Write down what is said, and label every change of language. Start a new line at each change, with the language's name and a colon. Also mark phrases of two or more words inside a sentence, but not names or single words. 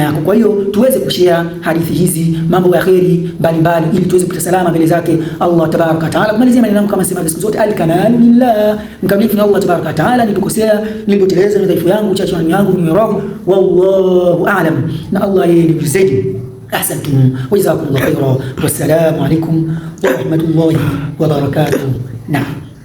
Swahili: Kwa hiyo tuweze kushare hadithi hizi, mambo ya kheri mbalimbali ili tuweze kupata salama mbele zake Allah
Arabic: تبارك تعالى.
Swahili: Kumalizia maneno yangu kama sema siku zote,
Arabic: الكمال لله,
Swahili: mkamilifu ni Allah
Arabic: تبارك تعالى.
Swahili: Nilipokosea, nilipoteleza, ni dhaifu yangu, uchache wangu, ni roho,
Arabic: والله أعلم,
Swahili: na Allah yeye ni mzidi.
Arabic: أحسنتم وجزاكم الله خيرا، والسلام عليكم ورحمة الله وبركاته.
Swahili: Naam.